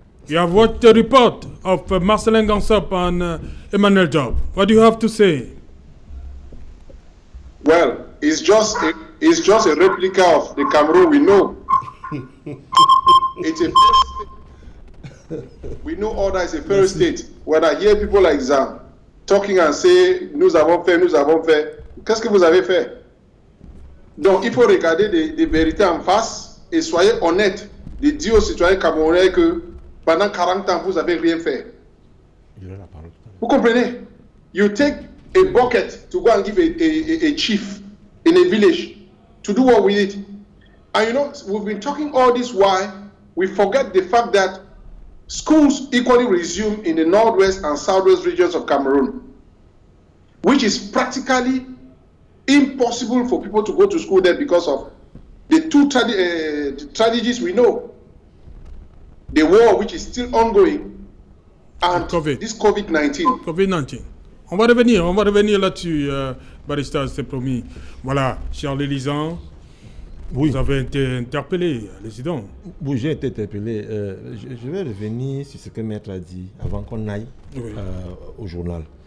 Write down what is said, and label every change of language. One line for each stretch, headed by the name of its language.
English: you have watched the report of Marcelin Gansop and Emmanuel Job. What do you have to say? Well, it's just a replica of the Cameroon we know. It's a fair state. We know order is a fair state. When I hear people like Zam talking and say
French: nous avons fait, qu'est-ce que vous avez fait? Donc il faut regarder des vérités en face et soyez honnête de dire aux citoyens camerounais que pendant 40 ans vous n'avez rien fait. Il a la parole. Vous comprenez?
English: You take a bucket to go and give a chief in a village to do what with it. And you know, we've been talking all this while, we forget the fact that schools equally resume in the northwest and southwest regions of Cameroon, which is practically impossible for people to go to school there because of the two tragedies we know. The war, which is still ongoing, and COVID. this COVID-19. COVID-19.
French: On va revenir là-dessus, Barista, c'est promis. Voilà, Charles Lisan, Oui. vous avez été interpellé, président. Oui, j'ai été interpellé. Je vais revenir sur ce que Maître a dit avant qu'on aille Oui. au journal.